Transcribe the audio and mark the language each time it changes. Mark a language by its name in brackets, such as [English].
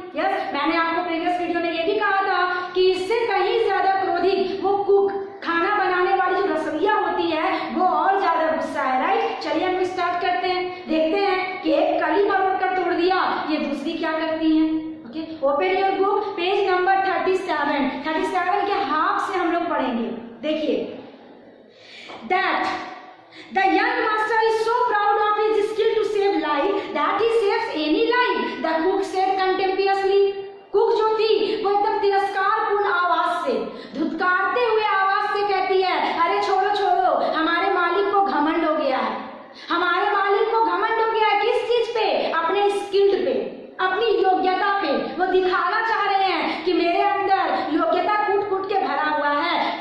[Hindi] Yes, मैंने आपको previous video में ये भी कहा था कि इससे कहीं ज्यादा क्रोधित वो कुक, खाना बनाने वाली जो रसोइया होती है, वो और ज्यादा गुस्सा है, राइट। चलिए हम स्टार्ट करते हैं, देखते हैं कि एक कली मरोड़ कर तोड़ दिया, ये दूसरी क्या करती है। Okay, open your book, page number 37 के हाफ से हम लोग पढ़ेंगे। [English] देखिए, that the young master is so proud of his skill to save life that he saves any life, the cook said contemptuously. [Hindi] Cook जो थी वो एकदम तिरस्कारपूर्ण आवाज से, धुतकारते हुए आवाज से कहती है, अरे छोड़ो छोड़ो, हमारे मालिक को घमंड हो गया है, हमारे मालिक को घमंड हो गया है। किस चीज पे? अपने स्किल्ड पे, अपनी योग्यता पे। वो दिखाना चाह रहे हैं कि मेरे अंदर योग्यता कूट कूट के भरा हुआ है।